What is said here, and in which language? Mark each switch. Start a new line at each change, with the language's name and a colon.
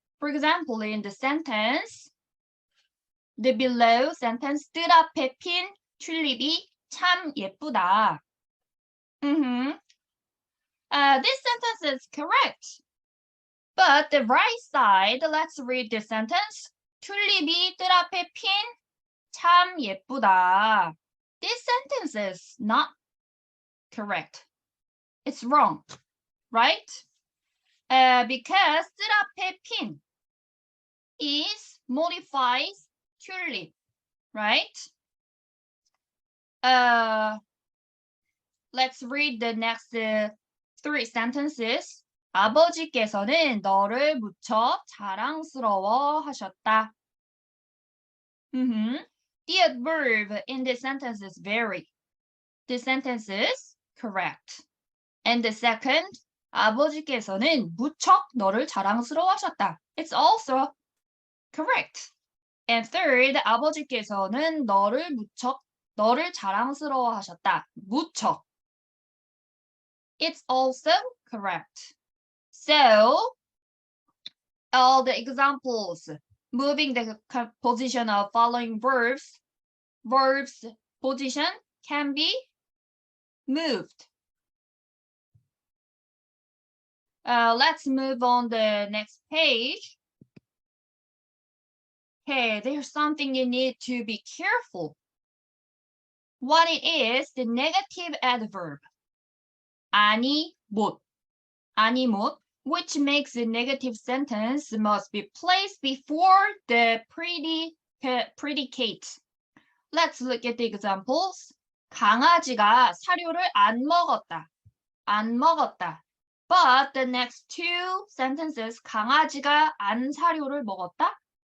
English: For example, in the sentence, the below sentence,
Korean: 뜰 앞에 핀 튤립이 참 예쁘다.
English: This sentence is correct. But the right side, let's read the sentence.
Korean: 튤립이 뜰 앞에 핀 참 예쁘다.
English: This sentence is not correct. It's wrong, right? Because
Korean: 뜰 앞에 핀
English: is modifies tulip, right? Let's read the next three sentences.
Korean: 아버지께서는 너를 무척 자랑스러워 하셨다.
English: The adverb in this sentence is very. This sentence is correct. And the second,
Korean: 아버지께서는 무척 너를 자랑스러워 하셨다.
English: It's also correct. And third,
Korean: 아버지께서는 너를 자랑스러워 하셨다.
English: 무척. It's also correct. So, all the examples, moving the position of following verbs position can be moved. Let's move on the next page. Okay, there's something you need to be careful. What it is, the negative adverb. 아니, 못, which makes the negative sentence must be placed before the predicate. Let's look at the examples.
Korean: 강아지가 사료를 안 먹었다.
English: But the next two sentences,
Korean: 강아지가 안 사료를 먹었다.